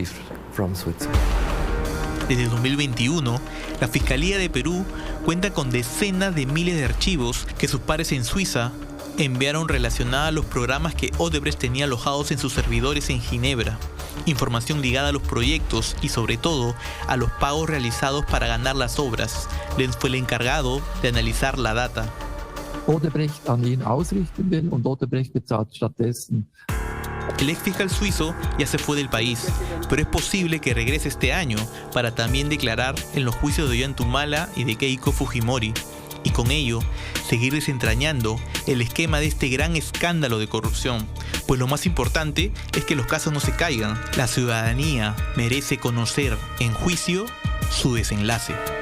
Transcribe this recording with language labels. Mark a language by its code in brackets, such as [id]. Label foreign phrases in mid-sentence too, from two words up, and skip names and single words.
[es] Desde 2021, la Fiscalía de Perú cuenta con decenas de miles de archivos que sus pares en Suiza enviaron relacionada a los programas que Odebrecht tenía alojados en sus servidores en Ginebra, información ligada a los proyectos y sobre todo a los pagos realizados para ganar las obras. Lenz fue el encargado de analizar la data. [de] Odebrecht an ihn ausrichten will und Odebrecht bezahlt stattdessen. [es] El ex fiscal suizo ya se fue del país, pero es posible que regrese este año para también declarar en los juicios de Ollanta y de Keiko Fujimori, y con ello seguir desentrañando el esquema de este gran escándalo de corrupción. Pues lo más importante es que los casos no se caigan. La ciudadanía merece conocer en juicio su desenlace.